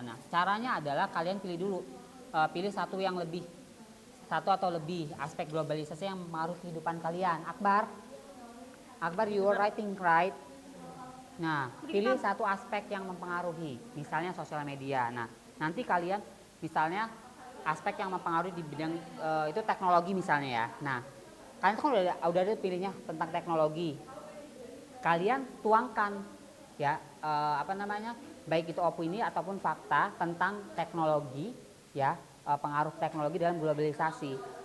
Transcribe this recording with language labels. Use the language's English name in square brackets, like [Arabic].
[Indonesian] Nah, caranya adalah kalian pilih dulu. Pilih satu atau lebih aspek globalisasi yang mempengaruhi kehidupan kalian. [English] Akbar, you are writing right. [Indonesian] Nah, pilih satu aspek yang mempengaruhi, misalnya sosial media. Nah, nanti kalian misalnya aspek yang mempengaruhi di bidang itu teknologi misalnya ya. Nah, kalian kan udah ada pilihnya tentang teknologi. Kalian tuangkan ya baik itu opini ataupun fakta tentang teknologi ya, pengaruh teknologi dalam globalisasi.